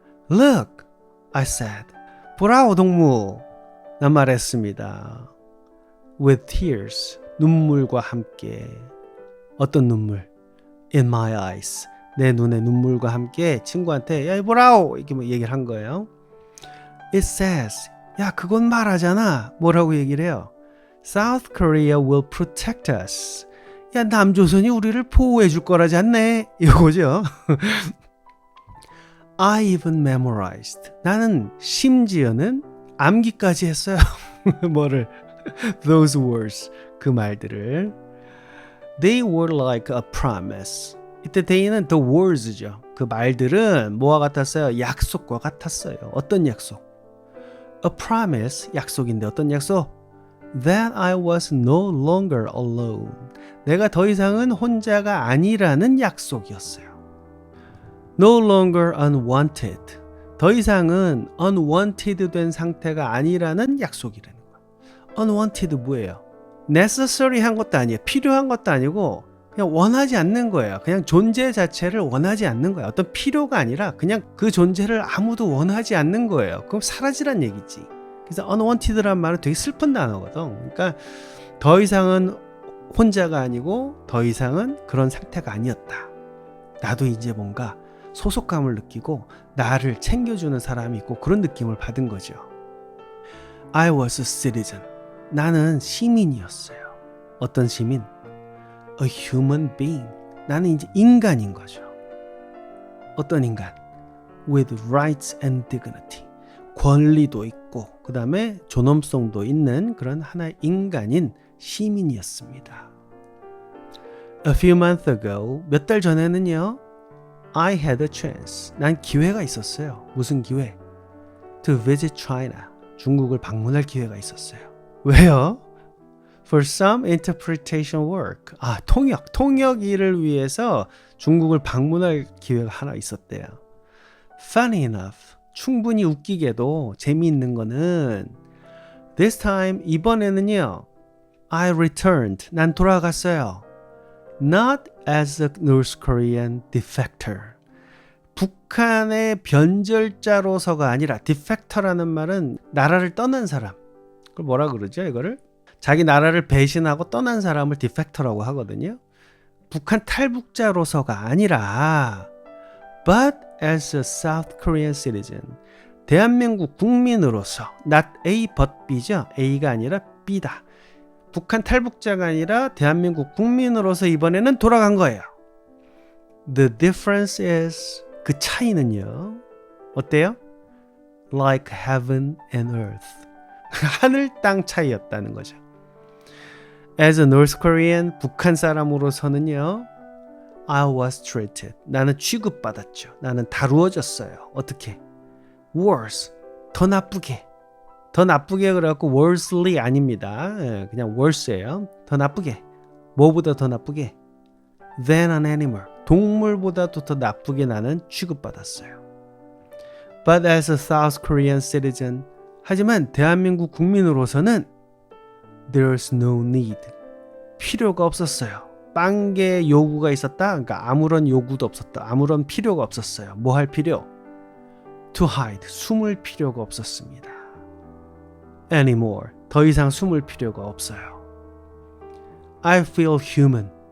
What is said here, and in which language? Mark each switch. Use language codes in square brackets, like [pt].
[en] Look, I said. [ko] 보라오 동무. 난 말했습니다. [en] With tears. [ko] 눈물과 함께. 어떤 눈물? [en] In my eyes. [ko] 내 눈에 눈물과 함께 친구한테 야 보라오 이렇게 뭐 얘기를 한 거예요. [en] It says. [ko] 야 그건 말하잖아. 뭐라고 얘기를 해요? [en] South Korea will protect us. [ko] 야 남조선이 우리를 보호해 줄 거라지 않네. 이거죠. [en] I even memorized. [ko] 나는 심지어는 암기까지 했어요. 뭐를? [en] Those words. [ko] 그 말들을. [en] They were like a promise. [ko] 이때 they는 the words죠. 그 말들은 뭐와 같았어요? 약속과 같았어요. 어떤 약속? [en] A promise. [ko] 약속인데 어떤 약속? [en] That I was no longer alone. [ko] 내가 더 이상은 혼자가 아니라는 약속이었어요. [en] No longer unwanted. [ko] 더 이상은 unwanted 된 상태가 아니라는 약속이라는 거예요. unwanted 뭐예요? necessary 한 것도 아니에요. 필요한 것도 아니고 그냥 원하지 않는 거예요. 그냥 존재 자체를 원하지 않는 거예요. 어떤 필요가 아니라 그냥 그 존재를 아무도 원하지 않는 거예요. 그럼 사라지란 얘기지. 그래서 unwanted란 말은 되게 슬픈 단어거든. 그러니까 더 이상은 혼자가 아니고 더 이상은 그런 상태가 아니었다. 나도 이제 뭔가 소속감을 느끼고 나를 챙겨주는 사람이 있고 그런 느낌을 받은 거죠. [en] I was a citizen. [ko] 나는 시민이었어요. 어떤 시민? [en] A human being. [ko] 나는 이제 인간인 거죠. 어떤 인간? [en] With rights and dignity. [ko] 권리도 있고 그 다음에 존엄성도 있는 그런 하나의 인간인 시민이었습니다. [en] A few months ago, [ko] 몇 달 전에는요, [en] I had a chance. [ko] 난 기회가 있었어요. 무슨 기회? [en] To visit China. [ko] 중국을 방문할 기회가 있었어요. 왜요? [en] For some interpretation work. [ko] 통역 일을 위해서 중국을 방문할 기회가 하나 있었대요. [en] Funny enough. [ko] 충분히 웃기게도 재미있는 거는 [en] This time, [ko] 이번에는요, [en] I returned. [ko] 난 돌아갔어요. [en] Not as a North Korean defector. [ko] 북한의 변절자로서가 아니라 defector라는 말은 나라를 떠난 사람. 그걸 뭐라 그러죠, 이거를? 자기 나라를 배신하고 떠난 사람을 디펙터라고 하거든요. 북한 탈북자로서가 아니라 [en] but as a South Korean citizen. [ko] 대한민국 국민으로서 not A but B죠. A가 아니라 B다. 북한 탈북자가 아니라 대한민국 국민으로서 이번에는 돌아간 거예요. [en] The difference is [ko] 그 차이는요. 어때요? [en] Like heaven and earth. [ko] 하늘 땅 차이였다는 거죠. [en] As a North Korean, [ko] 북한 사람으로서는요, [en] I was treated. [ko] 나는 취급받았죠. 나는 다루어졌어요. 어떻게? [en] Worse. [ko] 더 나쁘게. 더 나쁘게 그래갖고 worsely 아닙니다. 그냥 worse예요. 더 나쁘게. 뭐보다 더 나쁘게? [en] Than an animal. [ko] 동물보다도 더 나쁘게 나는 취급받았어요. [en] But as a South Korean citizen, [ko] 하지만 대한민국 국민으로서는 [en] There's no need. [ko] 필요가 없었어요. 빵개 요구가 있었다? 그러니까 아무런 요구도 없었다. 아무런 필요가 없었어요. 뭐 할 필요? [en] To hide. [ko] 숨을 필요가 없었습니다. [en] Anymore. [ko] 더 이상 숨을 필요가 없어요. [en] I feel human.